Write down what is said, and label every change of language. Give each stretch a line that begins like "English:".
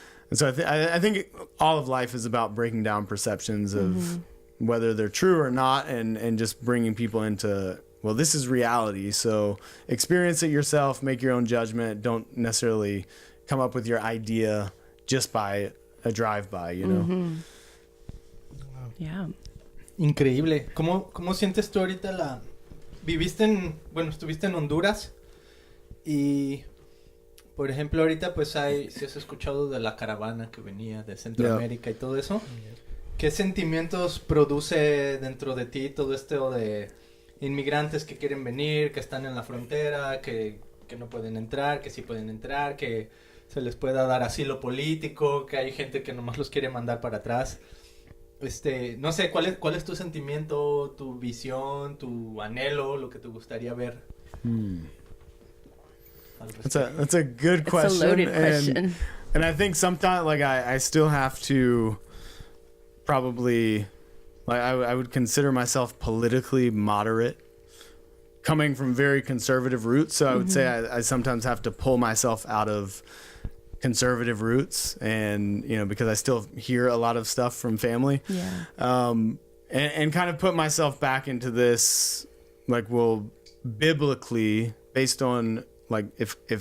English: And so I think all of life is about breaking down perceptions of whether they're true or not, and just bringing people into, well, this is reality. So experience it yourself, make your own judgment. Don't necessarily come up with your idea just by a drive-by, Yeah.
Spanish: Increíble. ¿Cómo sientes tú ahorita estuviste en Honduras y, por ejemplo, ahorita pues si has escuchado de la caravana que venía de Centroamérica y todo eso, ¿qué sentimientos produce dentro de ti todo esto de inmigrantes que quieren venir, que están en la frontera, que no pueden entrar, que sí pueden entrar, que se les pueda dar asilo político, que hay gente que nomás los quiere mandar para atrás? No sé, ¿cuál es tu sentimiento, tu visión, tu anhelo, lo que te gustaría ver?
English: That's a good question. It's a loaded question. And I think sometimes, like, I still have to probably, like, I would consider myself politically moderate, coming from very conservative roots. So I would say I sometimes have to pull myself out of conservative roots, and because I still hear a lot of stuff from family, and kind of put myself back into this, like, well, biblically, based on, like, if